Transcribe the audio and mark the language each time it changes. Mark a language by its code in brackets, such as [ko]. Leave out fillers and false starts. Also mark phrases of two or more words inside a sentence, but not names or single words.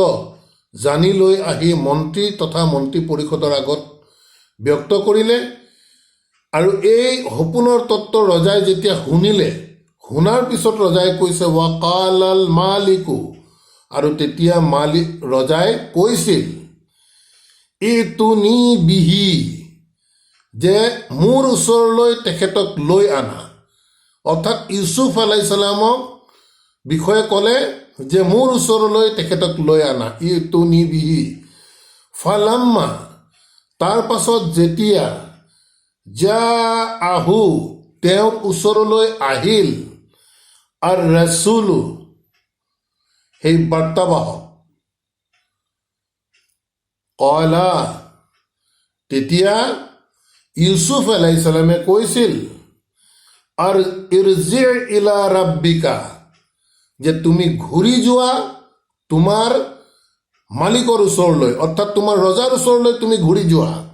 [as] জানি লৈ আহি মন্ত্ৰী তথা মন্ত্ৰী পৰিষদৰ আগত ব্যক্ত কৰিলে, আৰু এই সপোনৰ তত্ত্ব ৰজাই যেতিয়া শুনিলে, শুনাৰ পিছত ৰজাই কৈছে [ar] وقال الملك, [as] আৰু তেতিয়া ৰজাই কৈছিল [ar] ائتوني به, [as] যে মোৰ ওচৰলৈ তেখেতক লৈ আনা। অৰ্থাৎ ইউচুফ আলাইহিছালামক বিষয়ে ক'লে যে মোৰ ওচৰলৈ তেখেতক লৈ আনা, [ar] ائتوني به. [as] ফালাম্মা, তাৰ পাছত যেতিয়া যা আহু, তেওঁৰ ওচৰলৈ আহিল, আৰু ৰাছুলু, সেই বাৰ্তাবাহক, কলা, তেতিয়া ইউচুফ আলাইহিছালামে কৈছিল আৰু [ar] ارجع إلى ربك, [as] যে তুমি ঘূৰি যোৱা তোমাৰ মালিকৰ ওচৰলৈ, অৰ্থাৎ তোমাৰ ৰজাৰ ওচৰলৈ তুমি ঘূৰি যোৱা।